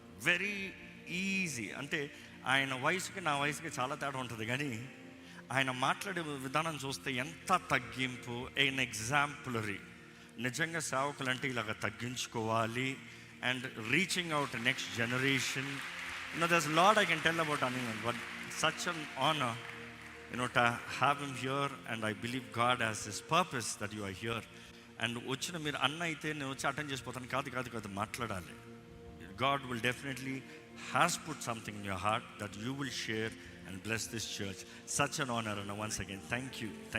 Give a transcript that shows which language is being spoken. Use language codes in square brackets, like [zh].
[en] Very easy. [te] అంటే ఆయన వయసుకి నా వయసుకి చాలా తేడా ఉంటుంది, కానీ ఆయన మాట్లాడే విధానం చూస్తే ఎంత తగ్గింపు, [en] An exemplary. [te] నిజంగా సేవకులు అంటే ఇలాగ తగ్గించుకోవాలి [en] And reaching out next generation. You know, there's a lot I can tell about Anil, but such an honor, you know, to have him here, and I believe God has his purpose that you are here. [te] And వచ్చిన మీరు అన్న అయితే నేను వచ్చి attend చేసిపోతాను కాదు మాట్లాడాలి. [en] God will definitely has put something in your heart that you will share and bless this church. Such an honor, and once again thank you.